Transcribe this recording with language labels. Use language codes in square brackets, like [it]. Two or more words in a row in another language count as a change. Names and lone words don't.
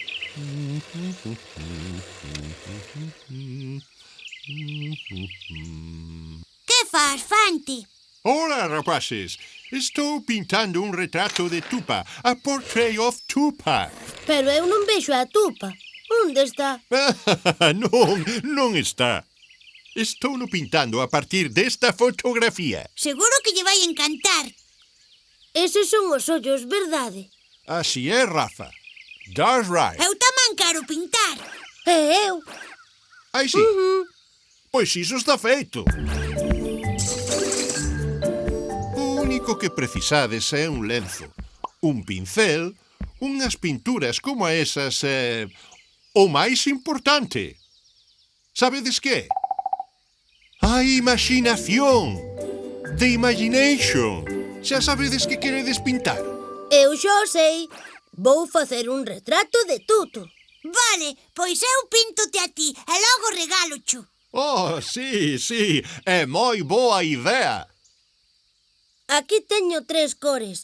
[gl] Que faz, Fante? Hola, rapaces. Estou pintando un retrato de Tupa, [en] a portrait of Tupa. [gl] Pero eu non vexo a Tupa. Onde está? non está. Estou no pintando a partir desta fotografía. Seguro que lle vai encantar. Eses son os ollos, verdade? Así é, Rafa. [en] That's right. [gl] Eu tamén quero pintar. E eu? Aí sí. Pois iso está feito. O único que precisades é un lenzo, un pincel, unhas pinturas como esas e... o máis importante. Sabedes que? A imaginación. [en] The imagination. [gl] Xa sabedes que queredes pintar? Eu xa o sei. Vou facer un retrato de Tutu. Vale, pois eu píntote a ti e logo regalocho. Oh, sí, é moi boa idea. Aquí teño 3 cores.